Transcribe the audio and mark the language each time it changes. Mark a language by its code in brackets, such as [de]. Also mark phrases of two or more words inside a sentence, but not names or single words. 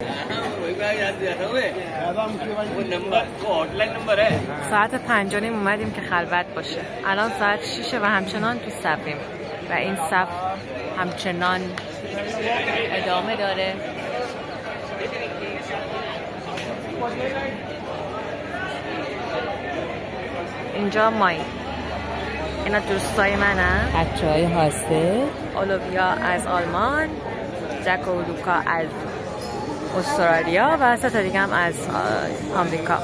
[hi] वही बात याद दिया हुए। वो नंबर, वो [en] hotline number [hi] है। [fa] ساعت 5:30 اومدیم که خلوت باشه. الان ساعت 6 و همچنان تو صفیم و این صف همچنان ادامه داره. اینجا مایی، اینا دوستای منن، بچه‌های هاسته، اولویا از آلمان، جک و لوکا از استرالیا و 3 تا دیگه هم از آمریکا.